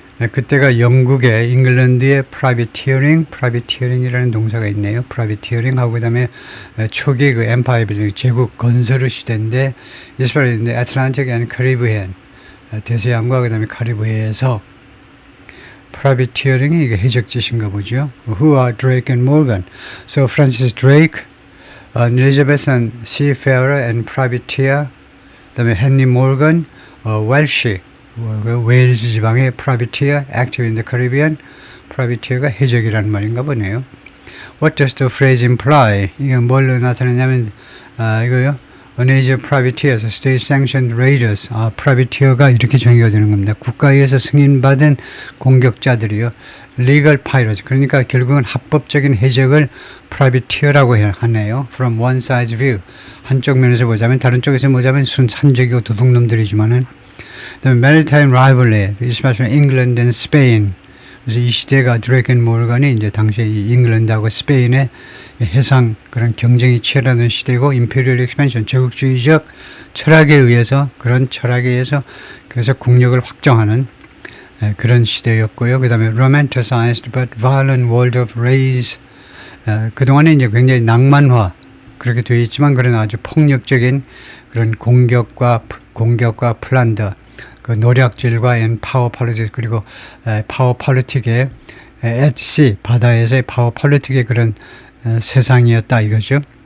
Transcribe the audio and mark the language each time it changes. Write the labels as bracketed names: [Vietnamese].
[Korean] 그때가 영국의 잉글랜드의 privateering이라는 동사가 있네요. privateering하고 그다음에 초기 그 empire building, 제국 건설의 시대인데, [English] especially in the Atlantic and Caribbean, [Korean] 대서양과 그 다음에 카리브해에서 privateering이 이게 해적짓인가 보죠. [English] Who are Drake and Morgan? So Francis Drake, Elizabethan seafarer and privateer. 그 다음에 Henry Morgan, Welsh, [Korean] 웨일즈 지방의 [English] privateer, active in the Caribbean. [Korean] privateer가 해적이라는 말인가 보네요. [English] What does the phrase imply? [Korean] 이게 뭘로 나타내냐면 이거요. [English] An age of privateers, state-sanctioned raiders. [Korean] privateer가 이렇게 정의가 되는 겁니다. 국가에서 승인받은 공격자들이요. [English] legal pirates. [Korean] 그러니까 결국은 합법적인 해적을 privateer라고 하네요. [English] From one side's view. [Korean] 한쪽 면에서 보자면, 다른 쪽에서 보자면 순산적이고 도둑놈들이지만은. [English] The maritime rivalry, especially England and Spain. [Korean] 그래서 이 시대가 드레이크 앤 모르간이 이제 당시에 잉글랜드하고 스페인의 해상 그런 경쟁이 치열하던 시대고, [English] 임페리얼 익스펜션, [Korean] 제국주의적 철학에 의해서, 그런 철학에 의해서 그래서 국력을 확정하는 그런 시대였고요. 그 다음에 [English] romanticized but violent world of rage. [Korean] 그동안에 이제 굉장히 낭만화 그렇게 되어 있지만 그런 아주 폭력적인 그런 공격과 플란더, 그 노략질과 파워 폴리틱 그리고 파워 폴리틱의 [English] at sea [Korean] 바다에서의 파워 폴리틱의 그런 세상이었다 이거죠.